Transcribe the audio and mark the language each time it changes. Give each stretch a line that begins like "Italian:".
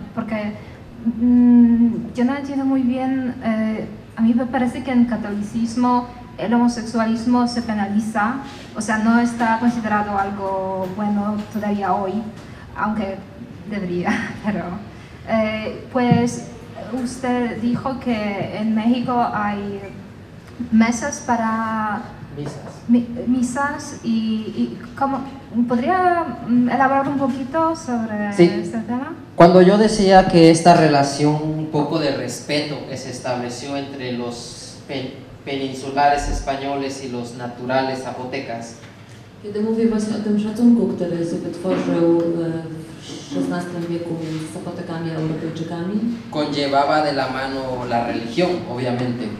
Spanish: Porque yo no entiendo muy bien, a mí me parece que en catolicismo el homosexualismo se penaliza, o sea, no está considerado algo bueno todavía hoy, aunque debería, pero pues usted dijo que en México hay mesas para misas y ¿cómo, ¿podría elaborar un poquito sobre Sí. este tema? Cuando yo decía que esta relación un poco de respeto que se estableció entre los peninsulares españoles y los naturales zapotecas,
Polish: Kiedy mówię właśnie o tym szacunku, który się wytworzył w XVI wieku między Zapotykami a Europejczykami,
Spanish: conllevaba de la mano la religión, obviamente.